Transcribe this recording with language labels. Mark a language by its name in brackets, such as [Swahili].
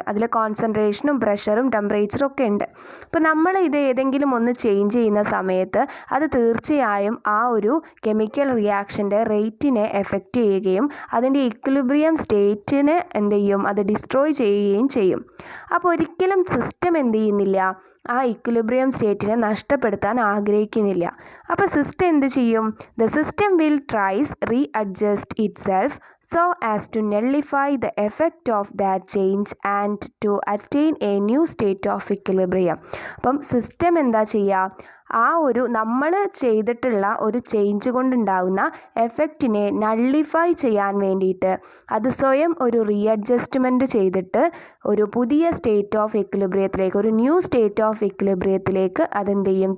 [Malayalam] അതിൽ കോൺസെൻട്രേഷനും പ്രഷറും ടെമ്പറേച്ചറും ഒക്കെ ഉണ്ട്. അപ്പോൾ നമ്മൾ ഇത് ഏതെങ്കിലും ഒന്ന് ചേഞ്ച് ചെയ്യുന്ന സമയത്ത് അത് തീർച്ചയായും ആ ഒരു കെമിക്കൽ റിയാക്ഷൻ്റെ റേറ്റിനെ എഫക്റ്റ് ചെയ്യുകയും അതിൻ്റെ ഇക്വിലിബ്രിയം സ്റ്റേറ്റിനെ എന്ത് ചെയ്യും? അത് ഡിസ്ട്രോയ് ചെയ്യുകയും ചെയ്യും. അപ്പോൾ ഒരിക്കലും സിസ്റ്റം എന്ത് ചെയ്യുന്നില്ല? ആ ഇക്വിലിബ്രിയം സ്റ്റേറ്റിനെ നഷ്ടപ്പെടുത്താൻ ആഗ്രഹിക്കുന്നില്ല. അപ്പോൾ സിസ്റ്റം എന്ത് ചെയ്യും? [English] The system will tries readjust itself so as to nullify the effect of that change and to attain a new state of equilibrium. [Malayalam] അപ്പം സിസ്റ്റം എന്താ ചെയ്യുക? ആ ഒരു നമ്മൾ ചെയ്തിട്ടുള്ള ഒരു ചേഞ്ച് കൊണ്ടുണ്ടാകുന്ന എഫക്റ്റിനെ നള്ളിഫൈ ചെയ്യാൻ വേണ്ടിയിട്ട് അത് സ്വയം ഒരു റീഅഡ്ജസ്റ്റ്മെൻറ്റ് ചെയ്തിട്ട് ഒരു പുതിയ സ്റ്റേറ്റ് ഓഫ് ഇക്വിലിബ്രിയത്തിലേക്ക്, ഒരു ന്യൂ സ്റ്റേറ്റ് ഓഫ് ഇക്വിലിബ്രിയത്തിലേക്ക് അതെന്ത് ചെയ്യും?